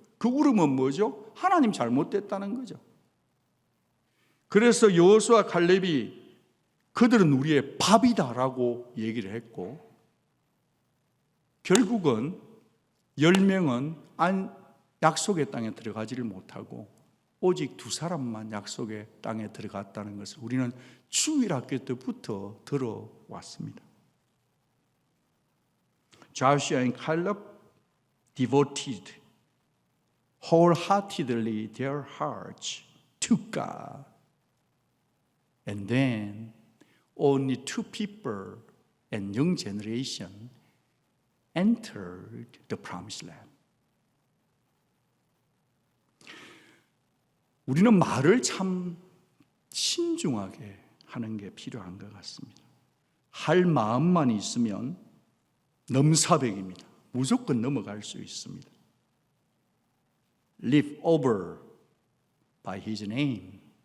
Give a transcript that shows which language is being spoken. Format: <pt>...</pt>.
<ko>그 울음은 뭐죠? 하나님 잘못됐다는 거죠. 그래서 여호수아 칼렙이 그들은 우리의 밥이다라고 얘기를 했고, 결국은 10명은 약속의 땅에 들어가지를 못하고 오직 2사람만 약속의 땅에 들어갔다는 것을 우리는 주일학교 때부터 들어왔습니다.</ko> <en>Joshua and Caleb devoted wholeheartedly their hearts to God. And then only 2 people and young generation entered the promised land.</en> <ko>우리는 말을 참 신중하게 하는 게 필요한 것 같습니다. 할 마음만 있으면 넘사벽입니다. 무조건 넘어갈 수 있습니다.</ko> <en>Live over by His name.</en>